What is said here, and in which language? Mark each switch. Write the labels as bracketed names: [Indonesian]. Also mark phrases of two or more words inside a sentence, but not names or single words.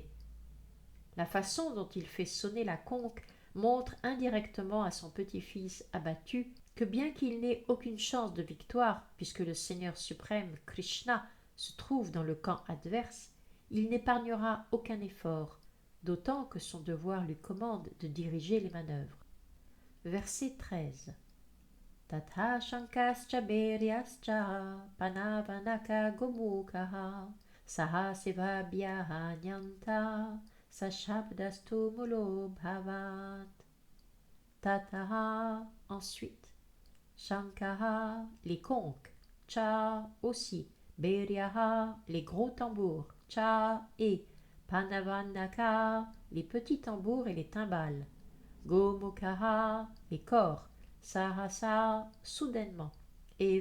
[French] La façon dont il fait sonner la conque montre indirectement à son petit-fils abattu que bien qu'il n'ait aucune chance de victoire, puisque le Seigneur suprême Krishna se trouve dans le camp adverse, il n'épargnera aucun effort, d'autant que son devoir lui commande de diriger les manœuvres. Verset 13. [Sanskrit] Tatha shankascha beryascha panavanaka gomukaha sahasivabhyaha nyanta sashabdastu mulo bhavat. [French] Tataha ensuite. Shankaha les conques. Cha aussi. Beryaha les gros tambours. Cha et. Panavanaka les petits tambours et les timbales. Gomukaha les corps. Sahasa soudainement.